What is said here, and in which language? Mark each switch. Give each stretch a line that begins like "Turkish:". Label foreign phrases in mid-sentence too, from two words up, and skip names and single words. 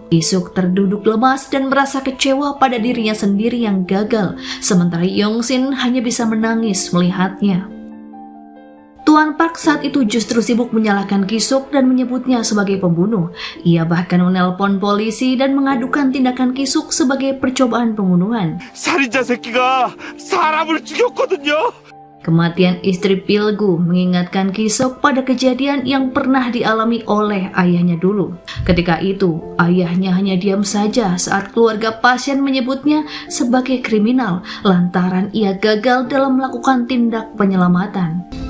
Indonesian: Ki-sok terduduk lemas dan merasa kecewa pada dirinya sendiri yang gagal, sementara Yong-sin hanya bisa menangis melihatnya. Tuan Park saat itu justru sibuk menyalahkan Ki-sok dan menyebutnya sebagai pembunuh. Ia bahkan menelpon polisi dan mengadukan tindakan Ki-sok sebagai percobaan pembunuhan.
Korean: 살인자 새끼가 사람을 죽였거든요.
Indonesian: Kematian istri Pil-gu mengingatkan Ki-sok pada kejadian yang pernah dialami oleh ayahnya dulu. Ketika itu, ayahnya hanya diam saja saat keluarga pasien menyebutnya sebagai kriminal lantaran ia gagal dalam melakukan tindak penyelamatan.